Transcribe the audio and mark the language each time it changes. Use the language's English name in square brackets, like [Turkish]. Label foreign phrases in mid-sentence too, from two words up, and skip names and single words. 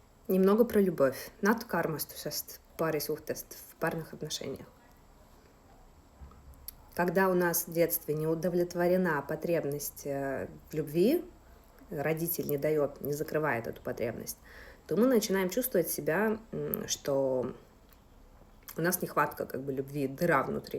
[Russian] немного про любовь, [Estonian] natuke armastusest, парisuhtest [Russian] в парных отношениях. Когда у нас в детстве не удовлетворена потребность в любви, родитель не дает, не закрывает эту потребность, то мы начинаем чувствовать себя, что у нас нехватка любви, дыра внутри.